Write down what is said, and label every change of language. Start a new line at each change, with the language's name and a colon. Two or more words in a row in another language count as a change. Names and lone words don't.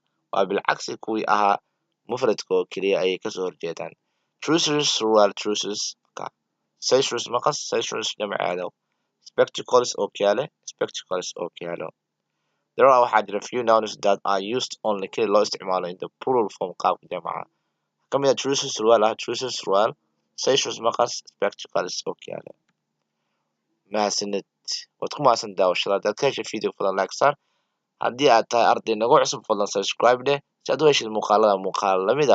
Somali: Waa bilcagsi kuwii ahaa mufradka oo keliya ayay kasoo horjeedaan.
English: Trousers surwaal trousers. Scissors maqas scissors jamceedo. Spectacles ookiyaale spectacles ookiyaalo. There are
Somali: waxaa jira
English: few nouns that are used only
Somali: kaliya loo isticmaalo
English: in the plural form
Somali: qaabka jamaca. Ka mid ah trousers surwaal ah trousers surwaal. Scissors maqas spectacles ookiyaale. mahadsanid waad ku mahadsan daawashada. Haddaad ka heshay video fadlan like saar. Haddii aad tahay arday nagu cusub fadlan subscribe dheh si aad u heshid muuqaal la mid ah.